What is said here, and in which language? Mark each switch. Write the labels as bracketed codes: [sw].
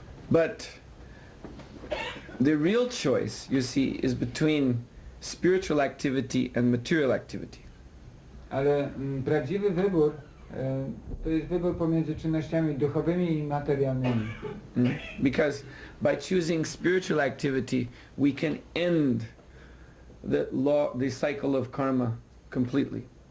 [en] But the real choice, you see, is between spiritual activity and material activity. [pl] Ale prawdziwy wybór to jest wybór pomiędzy czynnościami duchowymi i materialnymi. [en] Because by choosing spiritual activity, we can end the cycle of karma completely.